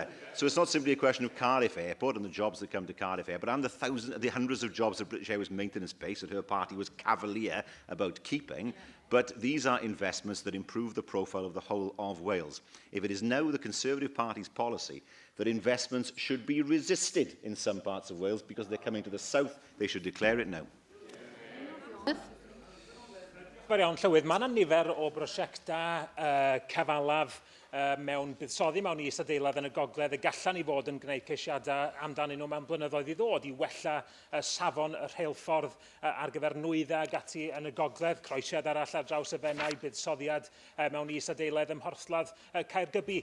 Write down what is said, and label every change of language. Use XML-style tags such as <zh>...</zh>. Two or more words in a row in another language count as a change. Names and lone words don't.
<en>So it's not simply a question of Cardiff Airport and the jobs that come to Cardiff Airport and the hundreds of jobs that British Airways maintenance base that her party was cavalier about keeping. But these are investments that improve the profile of the whole of Wales. If it is now the Conservative Party's policy that investments should be resisted in some parts of Wales because they're coming to the south, they should declare it now.</en> <cy>Iawn, Llywydd, mae yna nifer o brosiectau cyfalaf mewn buddsoddi mewn is-adeilad yn y gogledd y gallan ni fod yn gwneud ceisiadau amdanyn nhw mewn blynyddoedd i ddod i wella safon y rheilffordd ar gyfer nwyddau ac ati yn y gogledd, croesiad arall ar draws y fennau, buddsoddiad mewn is-adeilad ym Mhorthladd Caergybi.</cy>